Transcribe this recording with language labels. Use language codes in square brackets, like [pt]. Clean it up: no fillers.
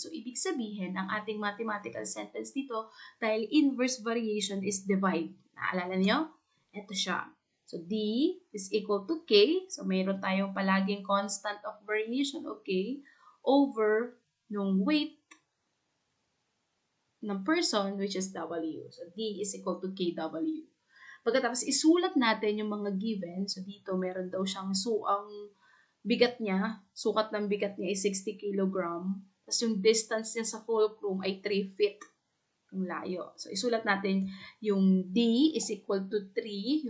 [tl] So, ibig sabihin, ang ating mathematical sentence dito, dahil [en] inverse variation is divide. [tl] Naalala niyo? Ito siya. [en] So, D is equal to K. So, [tl] mayroon tayong palaging [en] constant of variation, okay, over nung weight ng person, which is W. So, D is equal to KW. [tl] Pagkatapos, isulat natin yung mga [en] given. [tl] So, dito, meron daw siyang ang bigat niya, sukat ng bigat niya is 60 kilogram. Tapos, yung distance niya sa fulcrum ay 3 feet. Yung layo. [en] So, [tl] isulat natin yung [en] D is equal to 3.